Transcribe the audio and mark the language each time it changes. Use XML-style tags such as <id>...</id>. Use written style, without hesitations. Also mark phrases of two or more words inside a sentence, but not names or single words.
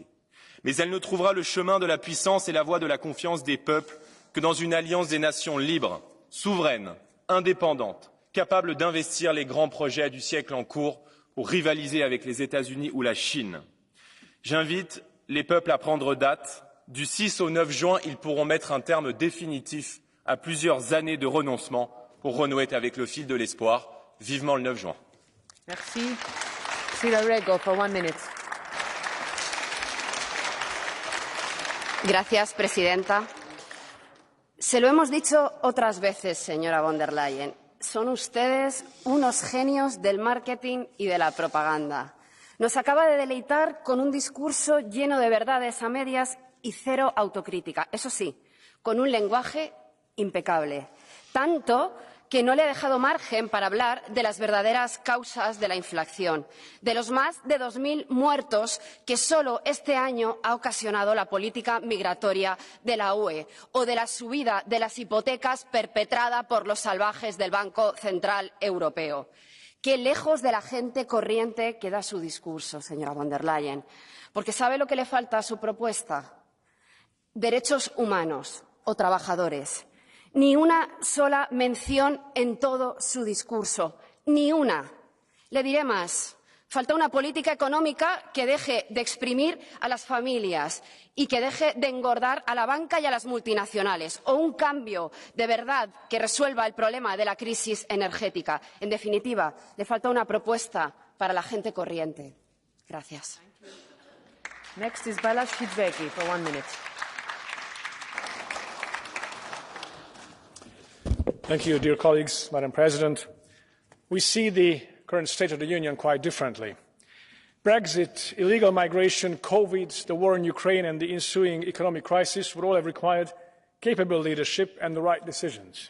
<fr>Mais elle ne trouvera le chemin de la puissance et la voie de la confiance des peuples que dans une alliance des nations libres, souveraines, indépendantes, capables d'investir les grands projets du siècle en cours pour rivaliser avec les États-Unis ou la Chine. J'invite les peuples à prendre date. Du 6 au 9 juin, ils pourront mettre un terme définitif à plusieurs années de renoncement pour renouer avec le fil de l'espoir. Vivement le 9 juin. Merci.</fr> <en>Sira Rego, for 1 minute.</en> <es>Gracias, presidenta. Se lo hemos dicho otras veces, señora von der Leyen. Son ustedes unos genios del marketing y de la propaganda. Nos acaba de deleitar con un discurso lleno de verdades a medias y cero autocrítica. Eso sí, con un lenguaje impecable. Tanto que no le ha dejado margen para hablar de las verdaderas causas de la inflación, de los más de 2000 muertos que solo este año ha ocasionado la política migratoria de la UE o de la subida de las hipotecas perpetrada por los salvajes del Banco Central Europeo. Qué lejos de la gente corriente queda su discurso, señora von der Leyen, porque ¿sabe lo que le falta a su propuesta? Derechos humanos o trabajadores. Ni una sola mención en todo su discurso, ni una. Le diré más. Falta una política económica que deje de exprimir a las familias y que deje de engordar a la banca y a las multinacionales, o un cambio de verdad que resuelva el problema de la crisis energética. En definitiva, le falta una propuesta para la gente corriente. Gracias.</es> <en>Next is Balázs Hidvegi for 1 minute. Thank you, dear colleagues, Madam President. We see the current State of the Union quite differently. Brexit, illegal migration, COVID, the war in Ukraine and the ensuing economic crisis would all have required capable leadership and the right decisions.</en>